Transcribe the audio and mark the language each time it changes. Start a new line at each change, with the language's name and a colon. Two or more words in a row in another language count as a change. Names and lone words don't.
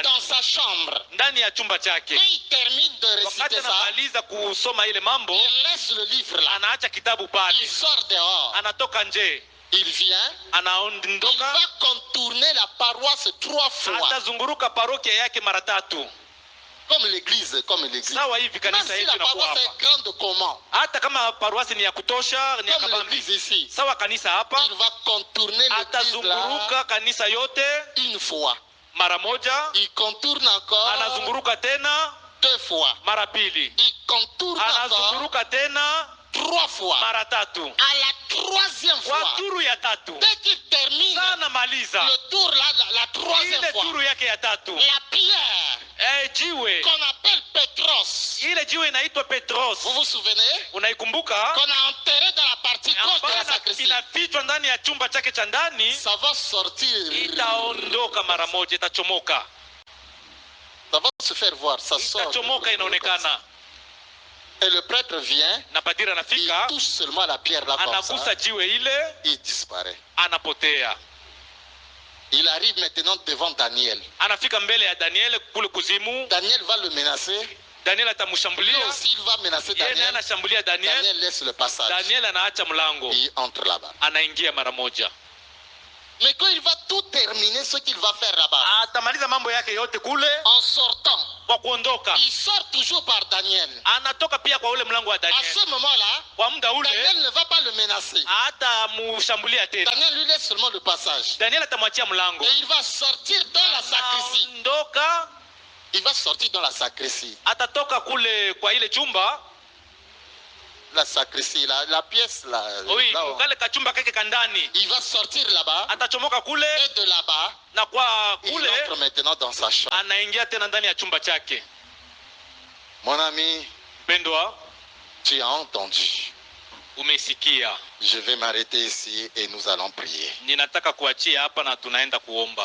French: Dans sa chambre.
Swahili: Ndani ya chumba chake.
French: Quand il termine de réciter
Swahili: wakati
French: ça,
Swahili: anamaliza kusoma ile mambo,
French: il laisse le livre là.
Swahili: Anaacha kitabu pale.
French: Il sort dehors.
Swahili: Anatoka nje.
French: Il vient.
Swahili: Anaondoka.
French: Il va contourner la paroisse 3 fois.
Swahili: Atazunguruka parokia yake mara 3.
French: Comme l'église,
Swahili: Sawa hivi kanisa yetu inakuwa hapa.
French: Est grande comment?
Swahili: Hata kama paroisse ni ya kutosha, ni ya kabambi. Sawa kanisa hapa.
French: Il va contourner l'église.
Swahili: Atazunguruka kanisa yote
French: une fois.
Swahili: Mara moja.
French: Il contourne encore.
Swahili: Anazunguruka tena
French: 2 fois.
Swahili: Mara pili.
French: Il contourne
Swahili: anazunguruka tena
French: 3 fois.
Swahili: Mara 3.
French: À la 3e fois.
Swahili: Kwa turu ya 3.
French: Dès qu'il termine.
Swahili: Sana maliza.
French: Le tour là, la 3e fois.
Swahili: Ile turu yake ya 3.
French: La pierre.
Swahili: Jiwe.
French: Qu'on appelle Petros.
Swahili: Ile jiwe inaitwa Petros.
French: Vous vous souvenez?
Swahili: Unaikumbuka?
French: Qu'on a enterré dans la partie gauche de la sacristie.
Swahili: Inafichwa ndani ya chumba chake cha ndani.
French: Ça va sortir.
Swahili: Itaondoka mara moja, itachomoka.
French: Ça va se faire voir, ça sort.
Swahili: Itachomoka inaonekana.
French: Et le prêtre vient.
Swahili: Na padiri anafika.
French: Il touche seulement la pierre là comme ça.
Swahili: Anagusa jiwe ile.
French: Il disparaît.
Swahili: Anapotea.
French: Il arrive maintenant devant Daniel.
Swahili: Anafika mbele ya Daniel kule kuzimu.
French: Daniel va le menacer.
Swahili: Daniel atamshambulia.
French: Aussi il va menacer Daniel.
Swahili: Yeye anashambulia Daniel.
French: Daniel laisse le passage.
Swahili: Daniel anaacha mlango.
French: Il entre là-bas.
Swahili: Anaingia mara moja.
French: Mais quand il va tout terminer ce qu'il va faire là-bas.
Swahili: Atamaliza mambo yake yote kule.
French: En sortant.
Swahili: Kwa kuondoka.
French: Il sort toujours par Daniel.
Swahili: Anatoka pia kwa ule mlango wa Daniel.
French: À ce moment-là,
Swahili: kwa muda ule,
French: Daniel ne va pas le menacer.
Swahili: Atamshambulia tena.
French: Daniel lui laisse seulement le passage.
Swahili: Daniel atamwachia mlango.
French: Et il va sortir dans la sacristie.
Swahili: Ndoka.
French: Il va sortir dans la sacristie.
Swahili: Atatoka kule kwa ile chumba.
French: La sacristie, la pièce là.
Swahili: Oui, kale kachumba kake kandani.
French: Il va sortir là-bas.
Swahili: Atachomoka kule.
French: Et de là-bas.
Swahili: Na kwa kule.
French: Il entre maintenant dans sa chambre.
Swahili: Anaingia tena ndani ya chumba chake.
French: Mon ami.
Swahili: Pendwa.
French: Tu as entendu.
Swahili: Umesikia.
French: Je vais m'arrêter ici et nous allons prier.
Swahili: Ninataka kuachia hapa na tunaenda kuomba.